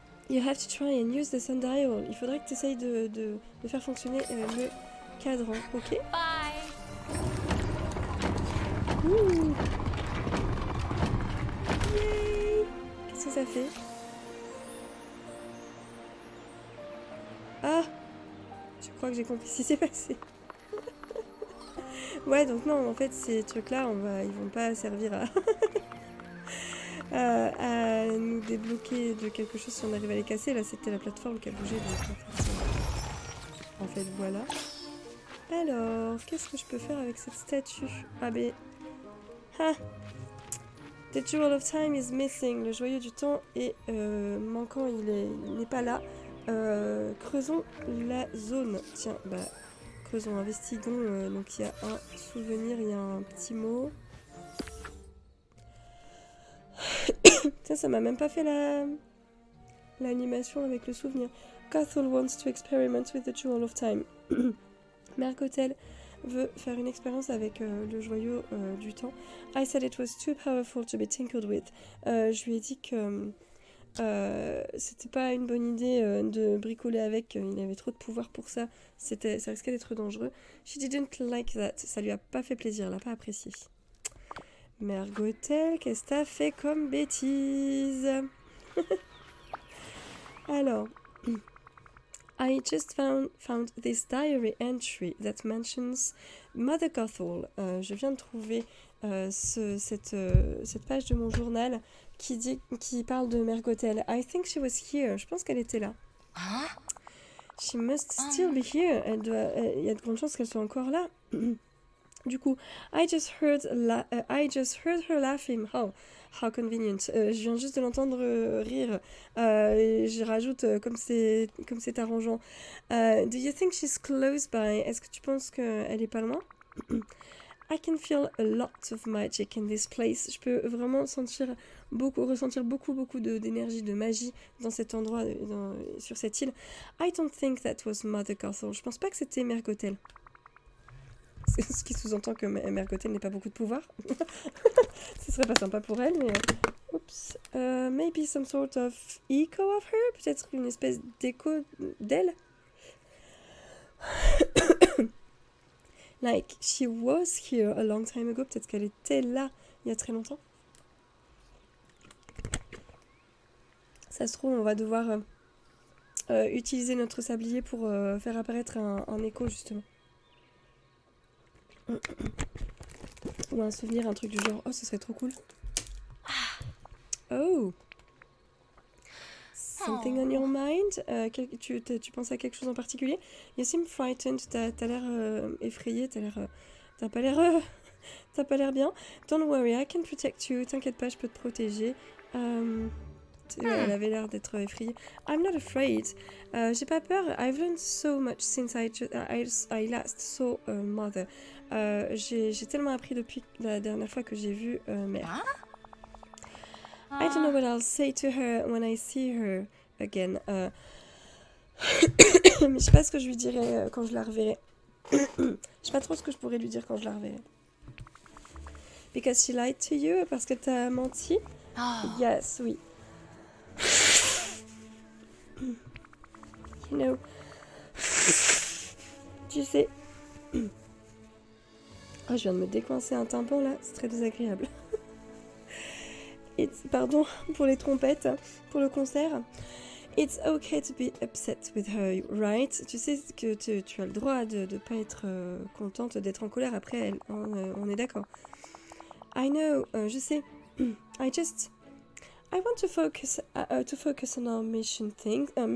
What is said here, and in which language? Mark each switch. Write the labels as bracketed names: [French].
[English] You have to try and use the sundial. [French] Il faudrait que tu essayes de faire fonctionner le cadran, ok? [English] Bye. [French] Yay! Qu'est-ce que ça fait? Ah! Je crois que j'ai compris ce qui s'est passé. Ouais, donc non, en fait, ces trucs-là, ils vont pas servir à nous débloquer de quelque chose si on arrive à les casser. Là, c'était la plateforme qui a bougé, donc en fait, voilà. Alors, qu'est-ce que je peux faire avec cette statue? Ah ben... Ah! [English] The Jewel of Time is missing. [French] Le joyau du temps est manquant, il n'est pas là. Creusons la zone. Tiens, bah, creusons, investigons. Donc il y a un souvenir, il y a un petit mot. Tiens, ça m'a même pas fait l'animation avec le souvenir. [English] Cathal wants to experiment with the Jewel of Time. [French] Mercotel veut faire une expérience avec le joyau du temps. [English] I said it was too powerful to be tinkered with. [French] Je lui ai dit que c'était pas une bonne idée de bricoler avec. Il avait trop de pouvoir pour ça. Ça risquait d'être dangereux. [English] She didn't like that. [French] Ça lui a pas fait plaisir, elle a pas apprécié. Mergotel, qu'est-ce que t'as fait comme bêtise? Alors... [English] I just found this diary entry that mentions Mother Gothel. [French] Je viens de trouver cette page de mon journal qui parle de Mère Gothel. [English] I think she was here. [French] Je pense qu'elle était là. [English] She must still be here. [French] Il y a de grandes chances qu'elle soit encore là. [English] Du coup, I just heard her laughing. Oh, how convenient. [French] Je viens juste de l'entendre rire. Je rajoute comme c'est arrangeant. [English] Do you think she's close by? [French] Est-ce que tu penses qu'elle est pas loin? [English] I can feel a lot of magic in this place. [French] Je peux vraiment ressentir beaucoup d'énergie, de magie dans cet endroit, sur cette île. [English] I don't think that was Mother Gothel. [French] Je pense pas que c'était Mère Gothel. Ce qui sous-entend que Mère Gothel n'ait pas beaucoup de pouvoir. Ce serait pas sympa pour elle, mais... Oups. [English] Maybe some sort of echo of her? [French] Peut-être une espèce d'écho d'elle? [English] Like, she was here a long time ago. [French] Peut-être qu'elle était là il y a très longtemps. Ça se trouve, on va devoir utiliser notre sablier pour faire apparaître un écho, justement. Ou un souvenir, un truc du genre. Oh, ce serait trop cool. Oh! [English] Something on your mind? [French] Tu penses à quelque chose en particulier? [English] You seem frightened. [French] T'as l'air effrayé. T'as pas l'air bien. [English] Don't worry, I can protect you. [French] T'inquiète pas, je peux te protéger. Elle avait l'air d'être effrayée. [English] I'm not afraid. [French] J'ai pas peur. [English] I've learned so much since I last saw Mother. [French] J'ai tellement appris depuis la dernière fois que j'ai vu Mère. [English] I don't know what I'll say to her when I see her again. [French] Mais je sais pas ce que je lui dirai quand je la reverrai. Je sais pas trop ce que je pourrais lui dire quand je la reverrai. [English] Because she lied to you? [French] Parce que t'as menti? [English] Yes, oui. You know. [French] Tu sais. Oh, je viens de me décoincer un tympan là, c'est très désagréable. Pardon pour les trompettes, pour le concert. [English] It's okay to be upset with her, right? [French] Tu sais que tu as le droit de ne pas être contente, d'être en colère après elle. On est d'accord. [English] I know, [French] je sais. [English] I want to focus on our missing things.